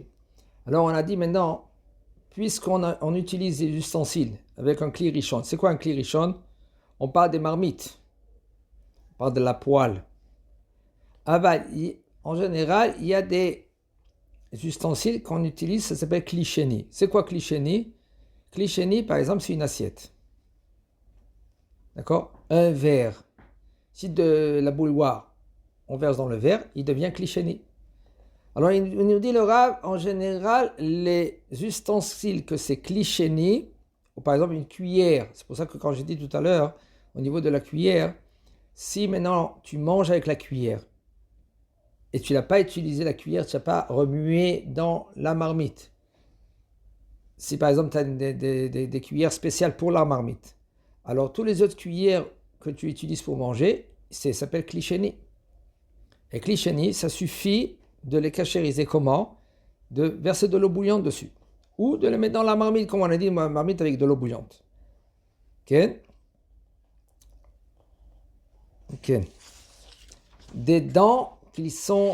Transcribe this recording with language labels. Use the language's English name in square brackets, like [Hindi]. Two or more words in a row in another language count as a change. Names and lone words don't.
[French] Alors on a dit maintenant, puisqu'on utilise les ustensiles avec un [Hebrew] כלי ראשון, [French] c'est quoi un [Hebrew] כלי ראשון? [French] On parle des marmites, on parle de la poêle. En général, il y a des ustensiles qu'on utilise, ça s'appelle [Hebrew] כלי שני. [French] C'est quoi [Hebrew] כלי שני? כלי שני, [French] par exemple, c'est une assiette. D'accord? Un verre. Si de la bouilloire, on verse dans le verre, il devient [Hebrew] כלי שני. [French] Alors, il nous dit le Rav, en général, les ustensiles que c'est [Hebrew] כלי שני, [French] ou par exemple une cuillère, c'est pour ça que quand j'ai dit tout à l'heure, au niveau de la cuillère, si maintenant tu manges avec la cuillère, et tu n'as pas utilisé la cuillère, tu n'as pas remué dans la marmite. Si par exemple tu as des cuillères spéciales pour la marmite, alors tous les autres cuillères que tu utilises pour manger, ça s'appelle [Hebrew] כלי שני. [French] Et [Hebrew] כלי שני, [French] ça suffit de les cachériser comment? De verser de l'eau bouillante dessus. Ou de les mettre dans la marmite, comme on a dit, une marmite avec de l'eau bouillante. Ok? Ok. Des dents qui sont...